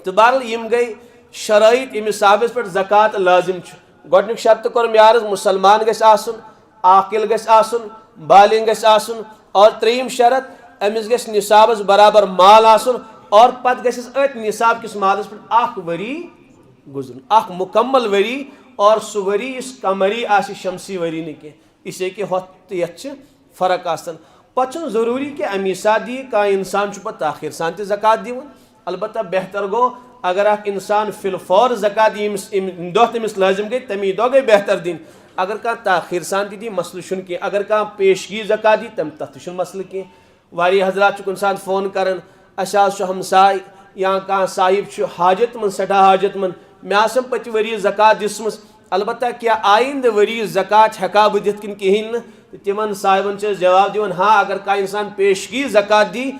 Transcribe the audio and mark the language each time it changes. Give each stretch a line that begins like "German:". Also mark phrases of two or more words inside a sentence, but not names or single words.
Kashmiri: تہٕ بہرحال یِم گٔے شرٲیط ییٚمِس صاحبس پٮ۪ٹھ زکات لٲزم چھُ گۄڈنیُک شرطہٕ کوٚر مےٚ عرض مُسلمان گژھِ آسُن عاقل گژھِ آسُن بالغ گژھِ آسُن اور ترٛیٚیِم شرط أمِس گژھِ نصابس برابر مال آسُن اور پتہٕ گژھٮ۪س أتھۍ نصاب کِس مالس پٮ۪ٹھ 1 ؤری گُزرُن 1 مُکمل ؤری اور سُہ ؤری یُس قمری آسہِ شمسی ؤری نہٕ کینٛہہ
Urdu: اس لیے کہ
Kashmiri: ہۄتھ تہٕ یتھ چھِ فرق آسان پتہٕ چھُنہٕ ضروٗری کہ امی ساتہٕ دِیہِ کانٛہہ انسان چھُ پتہٕ تاخیر سان تہِ زکات دِوان البتہ بہتر گوٚو اگر اکھ انسان فِلفور زکات دِیہِ ییٚمہِ دۄہ تٔمِس لٲزم گٔے تمی دۄہ گٔے بہتر دِنۍ اگر کانٛہہ تاخیر سان تہِ دِیہِ مسلہٕ چھُنہٕ کینٛہہ اگر کانٛہہ پیشگی زکات دِیہِ تتھ تہِ چھُنہٕ مسلہٕ کینٛہہ واریاہ حضرات چھِ کُنہِ ساتہٕ فون کران اسہِ حظ چھُ ہمساے یا کانٛہہ صاحب چھُ حاجت منٛد سٮ۪ٹھاہ حاجت منٛد مےٚ آسان پٔتمہِ ؤری زکات دِژمٕژ البتہ کیٛاہ آیندٕ ؤری زکات ہٮ۪کا بہٕ دِتھ کِنہٕ کِہیٖنۍ نہٕ تہٕ تِمن صاحبن چھِ أسۍ جواب دِوان ہاں اگر کانٛہہ انسان پیشگی زکات دی